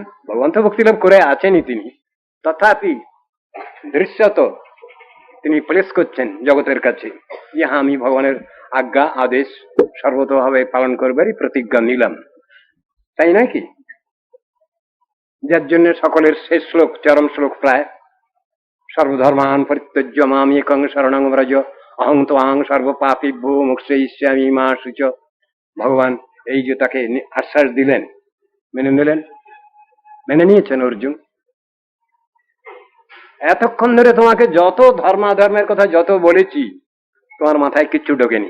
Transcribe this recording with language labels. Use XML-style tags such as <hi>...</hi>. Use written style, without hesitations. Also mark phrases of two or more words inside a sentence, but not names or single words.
<bn>ভগবান তো ভক্তি লাভ করে আছেনই তিনি, তথাপি দৃশ্যত তিনি প্লেস করছেন জগতের কাছে যে হ্যাঁ, আমি ভগবানের আজ্ঞা আদেশ সর্বতভাবে পালন করবারই প্রতিজ্ঞা নিলাম, তাই নয় কি? যার জন্য সকলের শেষ শ্লোক, চরম শ্লোক প্রায়,</bn> <sa>सर्वधर्मान परित्यज्य माम एकं शरणं व्रज अहं त्वां सर्वपापेभ्यो मोक्षयिष्यामि मा शुच।</sa> <bn>ভগবান এই যে তাকে আশ্বাস দিলেন, মেনে নিলেন, মেনে নিয়েছেন অর্জুন। এতক্ষণ ধরে তোমাকে যত ধর্মাধর্মের কথা যত বলেছি, তোমার মাথায় কিচ্ছু ঢোকেনি।</bn>